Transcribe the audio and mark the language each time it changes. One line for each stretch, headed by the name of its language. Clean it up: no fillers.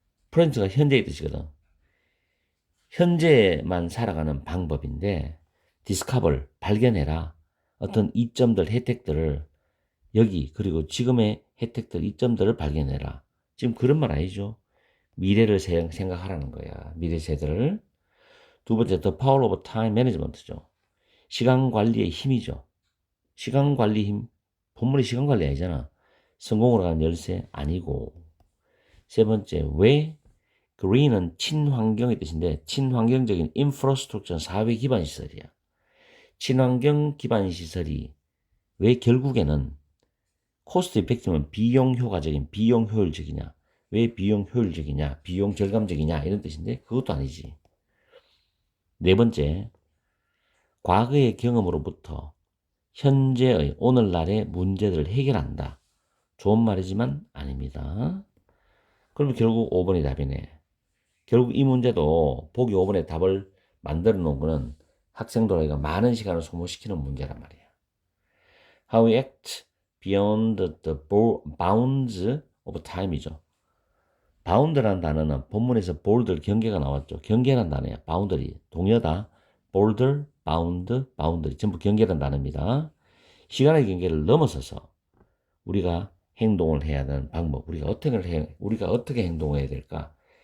Korean: present가 현재의 뜻이거든. 현재만 살아가는 방법인데 discover, 발견해라. 어떤 이점들, 혜택들을 여기 그리고 지금의 혜택들, 이점들을 발견해라. 지금 그런 말 아니죠. 미래를 생각하라는 거야. 미래 세대를. 두 번째, the power of time management 죠. 시간 관리의 힘이죠. 시간 관리 힘. 본문이 시간 관리 아니잖아. 성공으로 가는 열쇠 아니고. 세 번째, 왜 green은 친환경의 뜻인데 친환경적인 인프라스트럭처는 사회 기반 시설이야. 친환경 기반 시설이 왜 결국에는 코스트 이펙티브는 비용 효과적인, 비용 효율적이냐? 왜 비용 효율적이냐? 비용 절감적이냐? 이런 뜻인데 그것도 아니지. 네 번째, 과거의 경험으로부터 현재의 오늘날의 문제들을 해결한다. 좋은 말이지만 아닙니다. 그러면 결국 5번이 답이네. 결국 이 문제도 보기 5번에 답을 만들어 놓은 거는 학생들에게 많은 시간을 소모시키는 문제란 말이야.
English: How we act beyond the bounds of time이죠.
Korean: bound라는 단어는 본문에서 border, 경계가 나왔죠. 경계라는 단어야. boundary, 동여다. border, bound, boundary 전부 경계라는 단어입니다. 시간의 경계를 넘어서서 우리가 행동을 해야 하는 방법, 우리가 어떻게 행동해야 될까?